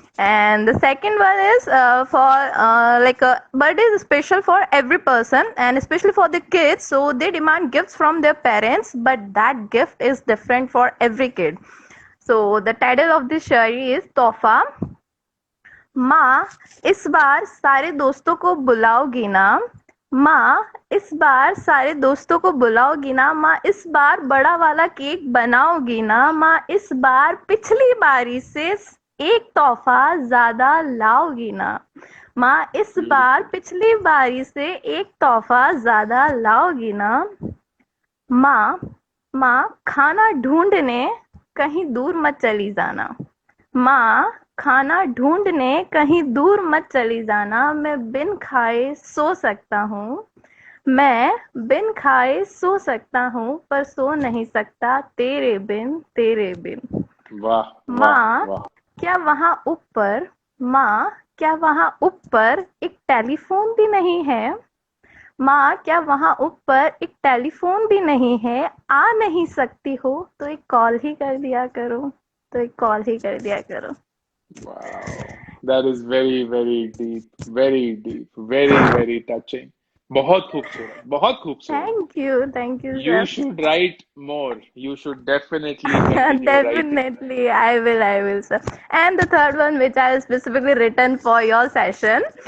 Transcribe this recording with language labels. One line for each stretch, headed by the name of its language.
English: And the second one is for like a birthday is special for every person and especially for the kids. So they demand gifts from their parents, but that gift is different for every kid. So the title of this shayari is Tohfa.
Hindi: माँ इस बार सारे दोस्तों को बुलाओगी ना. माँ इस बार सारे दोस्तों को बुलाओगी ना. माँ इस बार बड़ा वाला केक बनाओगी ना. माँ इस बार पिछली बारी से एक तोहफा ज्यादा लाओगी ना. माँ इस बार पिछली बारी से एक तोहफा ज्यादा लाओगी ना. माँ खाना ढूंढने कहीं दूर मत चली जाना. माँ खाना ढूंढने कहीं दूर मत चली जाना. मैं बिन खाए सो सकता हूँ. मैं बिन खाए सो सकता हूँ पर सो नहीं सकता तेरे बिन. तेरे बिन. वाह माँ वाह. क्या वहाँ ऊपर. माँ क्या वहाँ ऊपर एक टेलीफोन भी नहीं है. माँ क्या वहाँ ऊपर एक टेलीफोन भी नहीं है. आ नहीं सकती हो तो एक कॉल ही कर दिया करो. तो एक कॉल ही कर दिया करो.
English: Wow, that is very very deep, very touching.
Hindi: बहुत खूबसूरत, बहुत खूबसूरत.
English: Thank you, You sir. should write more. You should definitely continue writing. Definitely, I will, sir. And the third one, which I have specifically written for your session.